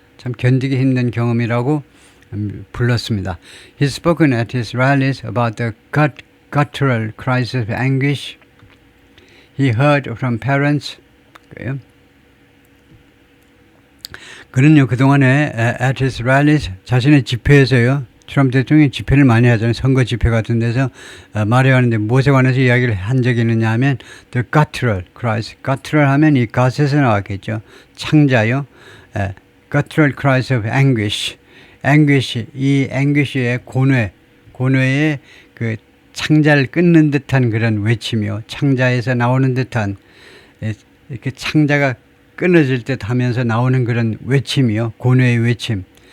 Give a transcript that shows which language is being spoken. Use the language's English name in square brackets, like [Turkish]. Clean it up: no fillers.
[Korean] 참 견디기 힘든 경험이라고 불렀습니다. [English] He's spoken at his rallies about the guttural cries of anguish he heard from parents. [Korean] 그는요 그동안에 [English] at his rallies [Korean] 자신의 집회에서요 트럼프 대통령이 집회를 많이 하잖아요. 선거 집회 같은 데서 말해야 하는데 무엇에 관해서 이야기를 한 적이 있느냐 하면 [English] the guttural cries. [Korean] guttural 하면 이 갓에서 나왔겠죠. 창자요. [English] guttural cries of anguish. [Korean] 이 anguish의 고뇌의 그 창자를 끊는 듯한 그런 외침이요. 창자에서 나오는 듯한 이렇게 창자가 끊어질 듯 하면서 나오는 그런 외침이요. 고뇌의 외침.